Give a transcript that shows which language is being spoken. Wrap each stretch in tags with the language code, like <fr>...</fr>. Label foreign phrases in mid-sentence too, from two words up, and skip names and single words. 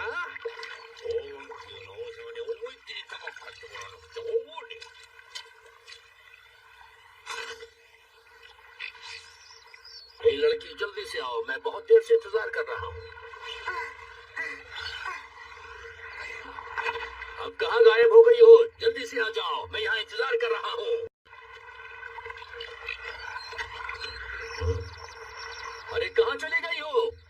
<ja>幸運級の王様に思いっきり高く買ってもらわなくちゃ思うねえ。</ja> <hi>लड़की जल्दी से आओ, मैं बहुत देर से इंतजार कर रहा हूँ। अब कहाँ गायब हो गई हो? जल्दी से आ जाओ, मैं यहाँ इंतजार कर रहा हूँ। अरे कहाँ चली गई हो?</hi>